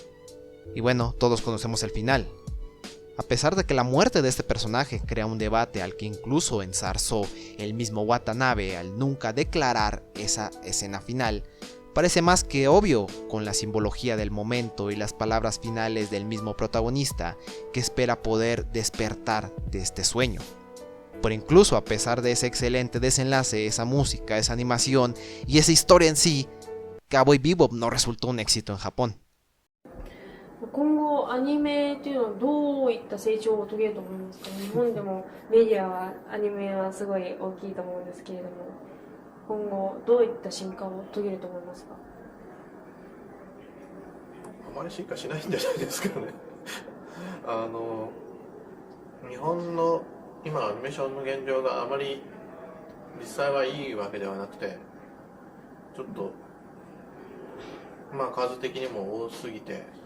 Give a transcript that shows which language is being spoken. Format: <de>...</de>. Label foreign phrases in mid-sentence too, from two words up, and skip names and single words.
<es>Y bueno, todos conocemos el final. A pesar de que la muerte de este personaje crea un debate al que incluso enzarzó el mismo Watanabe al nunca declarar esa escena final, parece más que obvio con la simbología del momento y las palabras finales del mismo protagonista, que espera poder despertar de este sueño. Pero incluso a pesar de ese excelente desenlace, esa música, esa animación y esa historia en sí, Cowboy Bebop no resultó un éxito en Japón.</es> <ja>今後アニメっていうのはどういった成長を遂げると思いますか？日本でもメディアはアニメはすごい大きいと思うんですけれども、今後どういった進化を遂げると思いますか？あまり進化しないんじゃないですかね日本の今のアニメーションの現状があまり実際はいいわけではなくて、ちょっとまあ数的にも多すぎて、</ja>